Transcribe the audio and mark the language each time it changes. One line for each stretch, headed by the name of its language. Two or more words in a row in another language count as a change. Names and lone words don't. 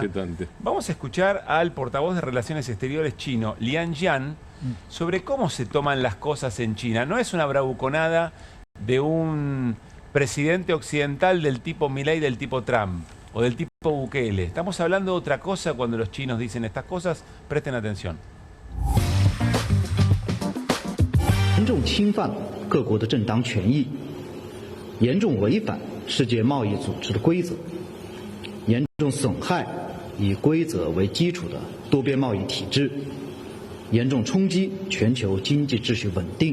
Spanish: Vamos a escuchar al portavoz de Relaciones Exteriores chino, Lian Jian, sobre cómo se toman las cosas en China. No es una bravuconada de un presidente occidental del tipo Milei, del tipo Trump o del tipo Bukele. Estamos hablando de otra cosa cuando los chinos dicen estas cosas. Presten atención.
Chinese: 严重侵犯各国的正当权益，严重违反世界贸易组织的规则，严重损害以规则为基础的多边贸易体制，严重冲击全球经济秩序稳定。